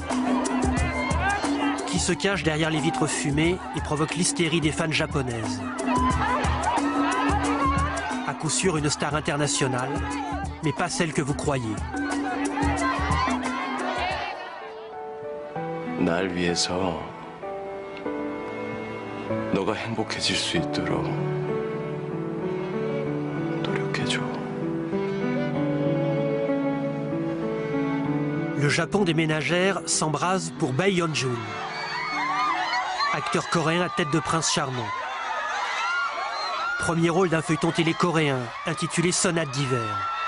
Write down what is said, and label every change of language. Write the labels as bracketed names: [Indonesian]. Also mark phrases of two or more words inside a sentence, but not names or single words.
[French] Qui se cache derrière les vitres fumées et provoque l'hystérie des fans japonaises. À coup sûr une star internationale, mais pas celle que vous croyez. [Korean] 날 위해서 너가 행복해질 수 있도록 노력해줘. [French] Le Japon des ménagères s'embrase pour Bae Yeon-jun, acteur coréen à tête de prince charmant. Premier rôle d'un feuilleton télé coréen intitulé Sonate d'hiver.